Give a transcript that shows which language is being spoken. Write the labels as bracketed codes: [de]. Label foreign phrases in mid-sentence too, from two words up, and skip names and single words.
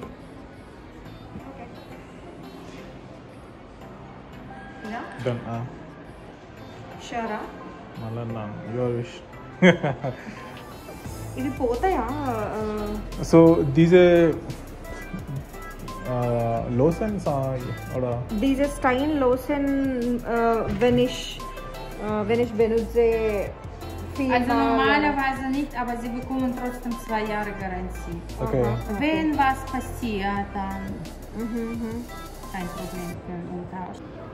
[en] డన్. షూరా మళ్ళా your wish. [te] ఇది పోతాయా? [en] so these lotions oder [de] Diese Stein Lotion, wenn ich benutze viel. Also normalerweise nicht, aber sie bekommen trotzdem 2 Jahre Garantie. Okay. Wenn was passiert, dann kein Problem für den Umtausch.